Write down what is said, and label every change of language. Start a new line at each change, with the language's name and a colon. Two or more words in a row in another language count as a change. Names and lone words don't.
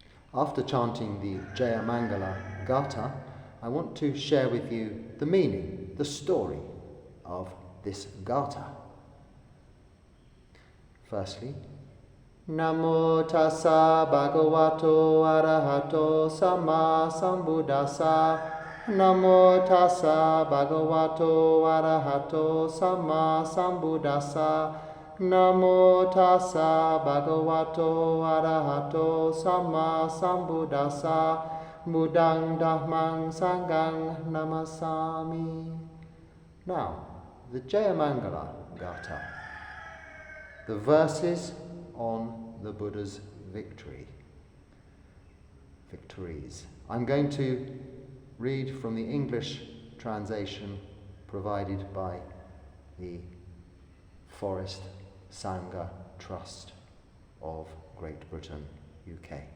English: After chanting the JAYA-MANGALA-ATTHA, I want to share with you the meaning, the story of this GΑTÁ. Firstly,
Pali: Namo tassa bhagavato arahato samma sambuddhassa. Namo tassa bhagavato arahato samma sambuddhassa. Namo tassa bhagavato arahato samma sambuddhassa. Buddhang dhammang sanghang namasami.
English: Now, the JAYA-MANGALA-ATTHA, the verses on the Buddha's victories. I'm going to read from the English translation provided by the Forest Sangha Trust of Great Britain, UK.